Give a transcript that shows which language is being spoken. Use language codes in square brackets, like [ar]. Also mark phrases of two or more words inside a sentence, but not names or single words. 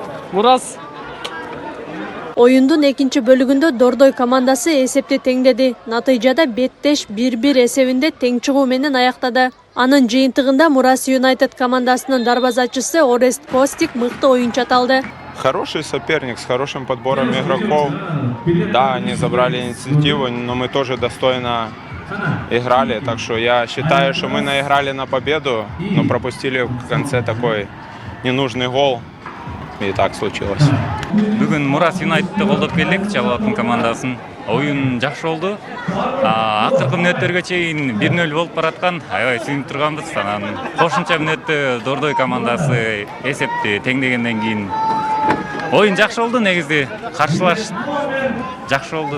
[ky] Мурас. Оюндун экинчи бөлүгүндө Дордой командасы эсепти теңдеди. Натыйжада беттеш 1-1 эсебинде тең чыгуу менен аяктады. Анын жыйынтыгында Мурас Юнайтед командасынын дарбазачысы Орест Костик мыкты оюнчу аталды. [ru] Хороший соперник с хорошим подбором игроков. Да, они забрали инициативу, но мы тоже достойно играли. Так что я считаю, что мы наиграли на победу, но пропустили в конце такой ненужный гол. И так случилось. [ky] Бүгүн Мурас Юнайтедти колдоп келдик, Чалбаттын командасын. Оюн жакшы болду. Акыркы мүнөттөргө чейин 1-0 болуп бараткан. Аябай сүйүнүп турганбыз. Анан кошумча мүнөттө Дордой командасы эсепти теңдегенден кийин оюн жакшы болду, негизи каршылаш жакшы болду.